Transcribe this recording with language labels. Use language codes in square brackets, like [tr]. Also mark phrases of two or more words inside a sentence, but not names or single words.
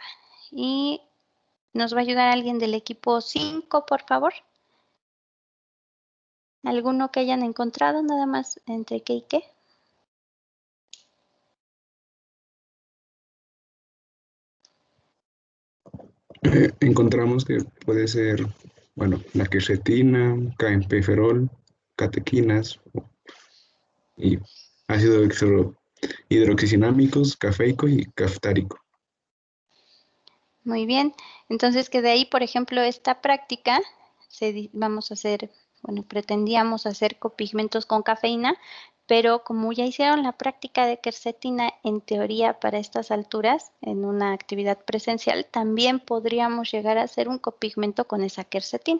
[es] Y nos va a ayudar alguien del equipo 5, por favor. ¿Alguno que hayan encontrado nada más entre qué y qué? Encontramos que puede ser, bueno, la quercetina, KMP-ferol, catequinas y ácido hidroxicinámicos, cafeico y caftárico. Muy bien. Entonces que de ahí, por ejemplo, esta práctica, vamos a hacer, bueno, pretendíamos hacer copigmentos con cafeína, pero como ya hicieron la práctica de quercetina en teoría para estas alturas, en una actividad presencial, también podríamos llegar a hacer un copigmento con esa quercetina.